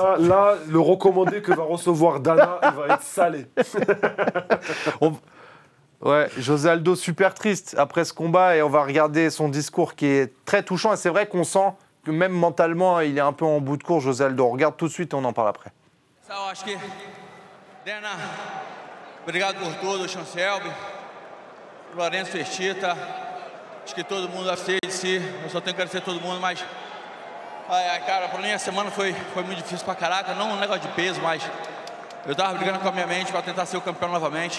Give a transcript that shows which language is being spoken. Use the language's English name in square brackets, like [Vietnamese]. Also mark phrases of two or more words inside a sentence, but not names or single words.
[French] Là, le recommandé que va recevoir Dana, il va être salé. Ouais, José Aldo super triste après ce combat et on va regarder son discours qui est très touchant et c'est vrai qu'on sent que même mentalement il est un peu en bout de course, José Aldo. On regarde tout de suite et on en parle après. [Portuguese] Acho que Dana, obrigado por tudo, Chancelbe, Lourenço Fertitta, acho que todo mundo sei de si, eu só tenho que agradecer a todo mundo, mas cara, pra mim a semana foi muito difícil pra caraca, não um negócio de peso, mas eu tava brigando com a minha mente pra tentar ser o campeão novamente.